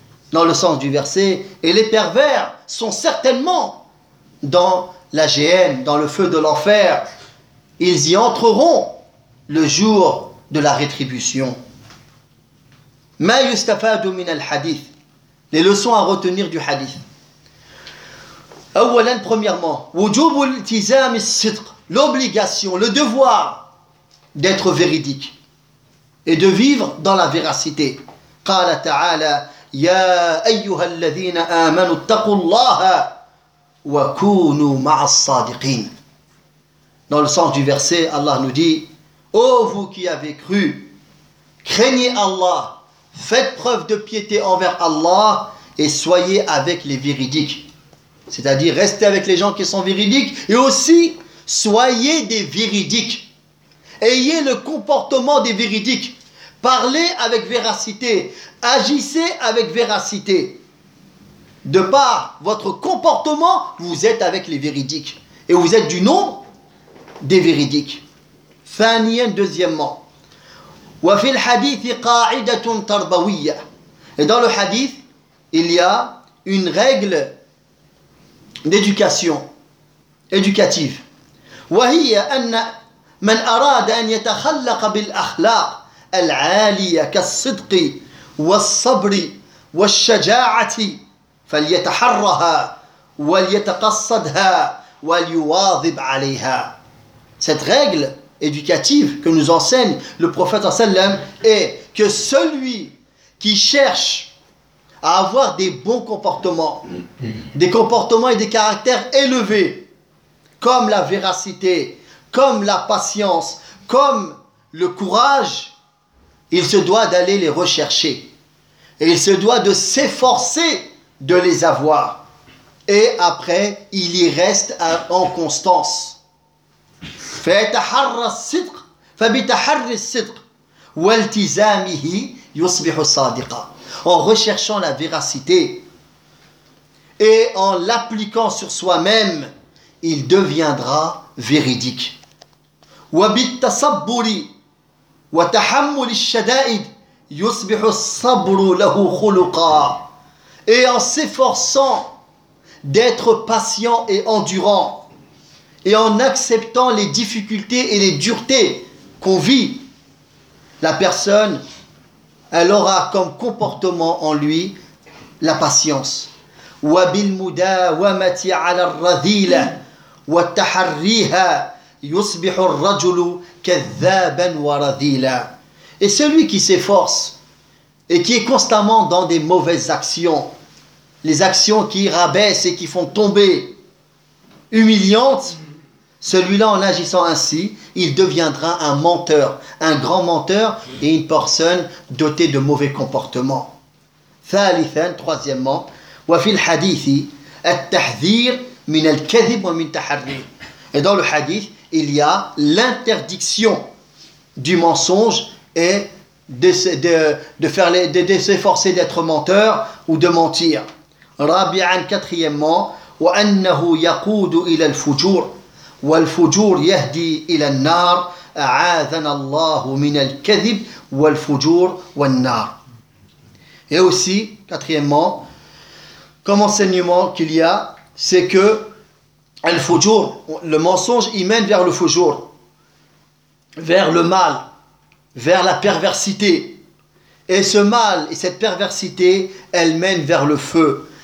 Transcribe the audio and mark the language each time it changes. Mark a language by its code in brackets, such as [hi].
[fr] Dans le sens du verset, et les pervers sont certainement dans la géhenne, dans le feu de l'enfer. Ils y entreront le jour de la rétribution. [ar] مَا يُسْتَفَادُ مِنَ الْحَدِيثِ. [fr] Les leçons à retenir du hadith. [ar] أولا, [fr] premièrement, [ar] وَجُوبُ الْتِزَامِ الصِّدْقِ. [fr] L'obligation, le devoir d'être véridique et de vivre dans la véracité. [ar] قال تعالى يا أيها الذين آمنوا اتقوا الله وكونوا مع الصادقين. [fr] Dans le sens du verset, Allah nous dit: Ô vous qui avez cru, craignez Allah, Faites preuve de piété envers Allah et soyez avec les véridiques. C'est-à-dire, restez avec les gens qui sont véridiques et aussi, soyez des véridiques. Ayez le comportement des véridiques. Parlez avec véracité. Agissez avec véracité. De par votre comportement, vous êtes avec les véridiques. Et vous êtes du nombre des véridiques. [ar] Thaniyan, [fr] deuxièmement. [ar] وفي الحديث قاعدة تربوية. [fr] Et dans le hadith, il y a une règle d'éducation, éducative. [ar] وهي أن من أراد أن يتخلق بالأخلاق العالية كالصدق والصبر والشجاعة فليتحرها وليتقصدها وليواظب عليها. [fr] Cette règle éducative que nous enseigne le prophète sallam est que celui qui cherche à avoir des bons comportements, des comportements et des caractères élevés, comme la véracité, comme la patience, comme le courage, il se doit d'aller les rechercher et il se doit de s'efforcer de les avoir, et après il y reste en constance. [ar] فيتحرى الصدق فبتحري الصدق والتزامه يصبح صادقا. [fr] En recherchant la véracité et en l'appliquant sur soi-même, il deviendra véridique. [ar] وبالتصبر وتحمل الشدائد يصبح الصبر له خلقا. [fr] Et en s'efforçant d'être patient et endurant, et en acceptant les difficultés et les duretés qu'on vit, la personne, elle aura comme comportement en lui la patience. [ar] وَبِلْ مُدَى وَمَتِي عَلَى الرَّذِيلَ وَتَحَرِّيهَا يُصْبِحُ الرَّجُلُ كَذَّابًا وَرَذِيلًا. [fr] Et celui qui s'efforce et qui est constamment dans des mauvaises actions, les actions qui rabaissent et qui font tomber, humiliantes, celui-là, en agissant ainsi, il deviendra un menteur, un grand menteur et une personne dotée de mauvais comportements. [ar] Thalithan, [fr] troisièmement, [ar] وفي الحديث التحذير من الكذب ومن التحري. [fr] Et dans le hadith, il y a l'interdiction du mensonge et de s'efforcer d'être menteur ou de mentir. [ar] Rabi'an, [fr] quatrièmement, [ar] وأنه يقود إلى الفجور. والفجور يهدي إلى النار أعاذنا الله من الكذب والفجور والنار. [fr] Et aussi, quatrièmement, comme enseignement qu'il y a, c'est que الفجور, le mensonge, il mène vers le fujour, vers le mal, vers la perversité. Et ce mal et cette perversité, elle mène vers le feu.